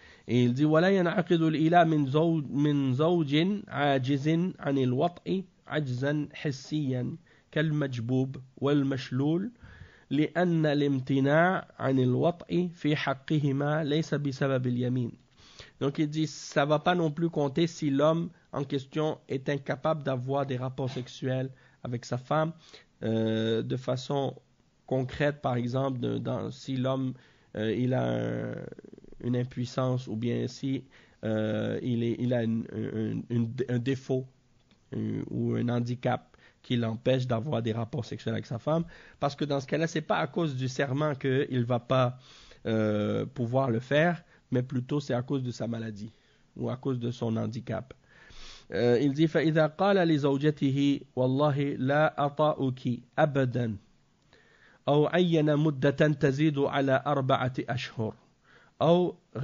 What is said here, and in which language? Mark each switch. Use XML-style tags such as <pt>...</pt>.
<fr>Et il dit</fr> <ar>ولا ينعقد الإله من زوج عاجز عن الوطء عجزا حسيا كالمجبوب والمشلول لأن الامتناع عن الوطء في حقهما ليس بسبب اليمين.</ar> <fr>Donc il dit ça va pas non plus compter si l'homme en question est incapable d'avoir des rapports sexuels avec sa femme de façon concrète, par exemple si l'homme il a une impuissance ou bien si il a un défaut ou un handicap qui l'empêche d'avoir des rapports sexuels avec sa femme, parce que dans ce cas-là, c'est pas à cause du serment qu'il ne va pas pouvoir le faire, mais plutôt c'est à cause de sa maladie ou à cause de son handicap. Il dit</fr> <ar>فإذا قال لزوجته والله لا أطأك أبدا أو عين مدة تزيد على 4 أشهر أو</ar>